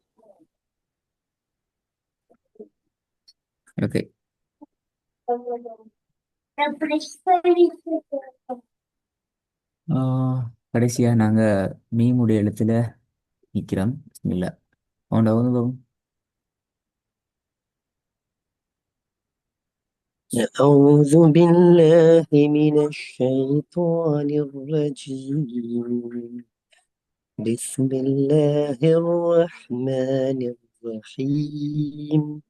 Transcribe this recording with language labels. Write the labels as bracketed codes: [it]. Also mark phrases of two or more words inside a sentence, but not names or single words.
[ta] ஓகே. கடைசியா நாங்க மீமுடைய எழுத்துல நிக்கிறோம். இல்ல அவன் வந்து [ar] أعوذ بالله من الشيطان الرجيم. بسم الله الرحمن الرحيم.